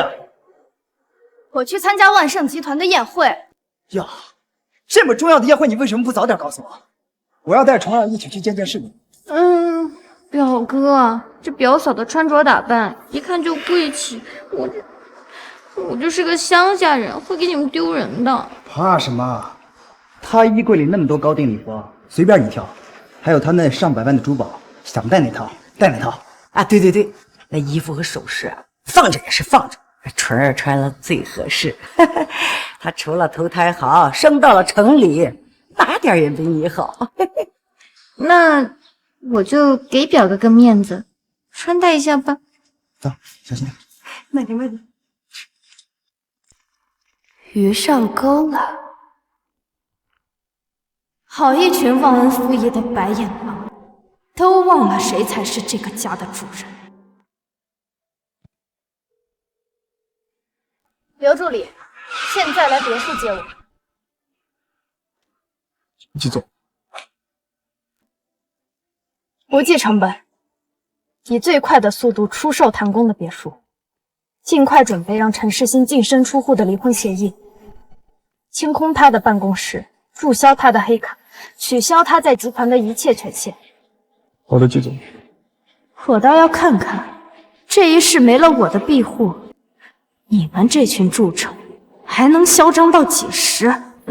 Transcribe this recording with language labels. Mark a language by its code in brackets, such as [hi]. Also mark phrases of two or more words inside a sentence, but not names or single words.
[zh] 我去參加萬盛集團的宴會。呀，這麼重要的宴會，你為什麼不早點告訴我？我要帶純兒一起去見見世面。表哥，這表嫂的穿着打扮一看就貴氣，我就是個鄉下人，會給你們丟人的。怕什麼？她衣櫃裡那麼多高定禮服，隨便你挑，還有她那上百萬的珠寶，想帶哪套带哪套。啊，对对对，那衣服和首飾啊，放着也是放着，纯兒穿了最合適。她除了投胎好，生到了城里，哪點也比你好。那我就給表哥個面子，穿戴一下吧。走，小心點。慢點，慢點。魚上鈎了，好一群忘恩負義的白眼狼，都忘了誰才是這個家的主人。劉助理，現在來別墅接我。一起走。不計成本，以最快的速度出售譚公的別墅，盡快準備讓陳世新淨身出戶的離婚協議，清空他的辦公室，注銷他的黑卡，取消他在集團的一切權限。好的，季總。我倒要看看，這一世沒了我的庇護，你們這群蛀蟲還能囂張到幾時？